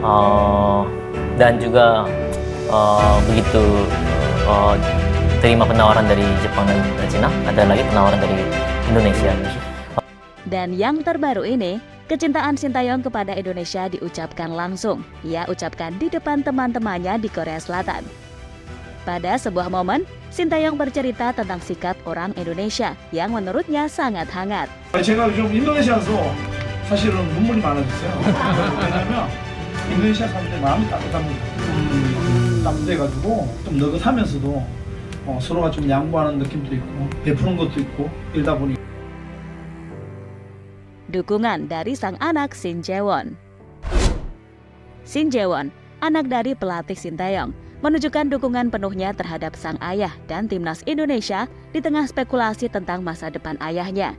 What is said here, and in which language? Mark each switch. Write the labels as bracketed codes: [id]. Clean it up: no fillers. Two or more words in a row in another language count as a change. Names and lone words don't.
[id] Dan juga begitu terima penawaran dari Jepang dan Cina, ada lagi penawaran dari Indonesia. Dan yang terbaru ini, Kecintaan Sintayong kepada Indonesia diucapkan langsung. Ia ucapkan di depan teman-temannya di Korea Selatan. Pada sebuah momen, Sintayong bercerita tentang sikap orang Indonesia yang menurutnya sangat hangat. [ko] 제가 좀 인도네시아에서 사실은 눈물이 많아졌어요. 왜냐면 인도네시아 사람들이 마음이 따뜻합니다. 따뜻해가지고 좀 느긋하면서도 서로가 좀 양보하는 느낌도 있고 베푸는 것도 있고 이러다 보니. [id] Dukungan dari sang anak Shin Jae-won. Shin Jae-won, anak dari pelatih Sintayong, menunjukkan dukungan penuhnya terhadap sang ayah dan timnas Indonesia di tengah spekulasi tentang masa depan ayahnya.